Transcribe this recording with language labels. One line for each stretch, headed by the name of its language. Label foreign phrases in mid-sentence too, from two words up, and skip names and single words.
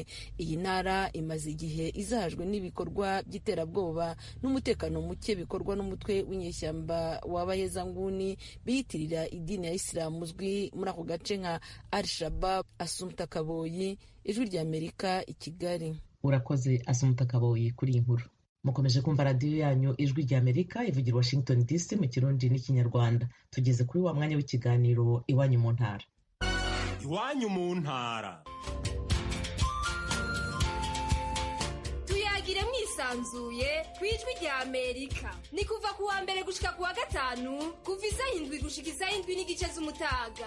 Kinyarwanda: Iyi ntara imaze igihe izahajwe n'ibikorwa by'iterabwoba n'umutekano muke bikorwa n'umutwe w'inyeshyamba w'abahezanguni biyitirira idini ya Islam uzwi muri ako gace nka Al-Shabaab. Asumta Kaboyi, Ijwi rya Amerika, i Kigali.
Rundi: Urakoze Asumta Kaboyi kuri iyi nkuru. Mukomeje kumva radiyo yanyu Ijwi rya Amerika ivugira Washington DC mu Kirundi n'Ikinyarwanda. Tugeze kuri wa mwanya w'ikiganiro Iwanyu mu ntara. Iwanyu mu ntara. Tuyagire mwisanzuye ku Ijwi rya Amerika. Ni kuva ku wa mbere gushika ku wa gatanu, kuva isaha 7 gushika isaha 7:30 z'umutaga.